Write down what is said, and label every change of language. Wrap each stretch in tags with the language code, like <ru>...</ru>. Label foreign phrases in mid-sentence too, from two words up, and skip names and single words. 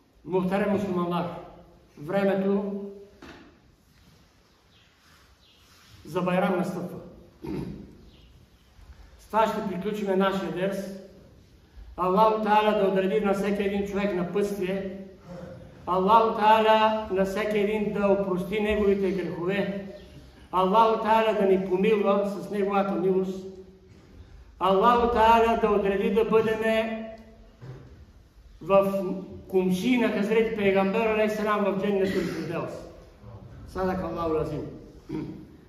<tr>Muhterem müslümanlar,</tr> <bg>времето за Байрам настъпва. С това ще приключим нашия дерс. Аллаху Таала да отреди на всеки един човек напътствие. Аллаху Таала на всеки един да опрости неговите грехове. Аллаху Таала да ни помилва с неговата милост. Аллаху Таала да отреди да бъдем в кумши на</bg> <tr>Hazret Peygamber</tr> <ar>عليه السلام</ar> <bg>в</bg> <ar>جنة الفردوس. صدق الله العظيم.</ar>